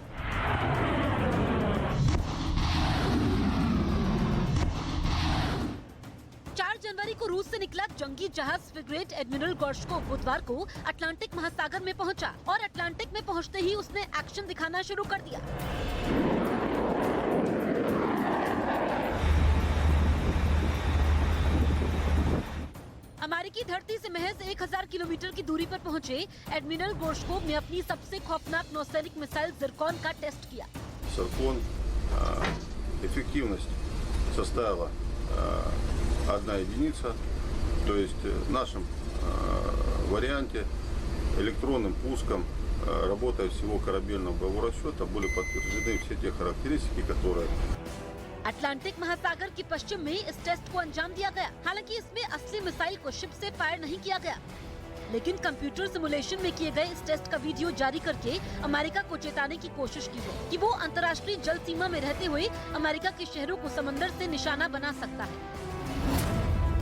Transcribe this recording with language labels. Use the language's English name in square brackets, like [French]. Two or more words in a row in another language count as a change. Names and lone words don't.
[Hindi] 4 जनवरी को रूस से निकला जंगी जहाज फ्रिगेट एडमिरल गोर्शकोव बुधवार को अटलांटिक महासागर में पहुंचा और अटलांटिक में पहुंचते ही उसने एक्शन दिखाना शुरू कर दिया। अमेरिकी धरती से महज 1000 किलोमीटर की दूरी पर पहुंचे एडमिरल गोर्शकोव ने अपनी सबसे खौफनाक नौसैनिक मिसाइल जिरकॉन का टेस्ट किया। [Russian] Зиркон эффективность составила 1 единица, то есть в нашем варианте электронным пуском, работая всего корабельного боевого расчета, были подтверждены все те характеристики, которые... [Hindi] अटलांटिक महासागर के पश्चिम में इस टेस्ट को अंजाम दिया गया। हालांकि इसमें असली मिसाइल को शिप से फायर नहीं किया गया, लेकिन [English] computer simulation [Hindi] में किए गए इस टेस्ट का वीडियो जारी करके अमेरिका को चेताने की कोशिश की है कि वो अंतर्राष्ट्रीय जल सीमा में रहते हुए अमेरिका के शहरों को समंदर से निशाना बना सकता है।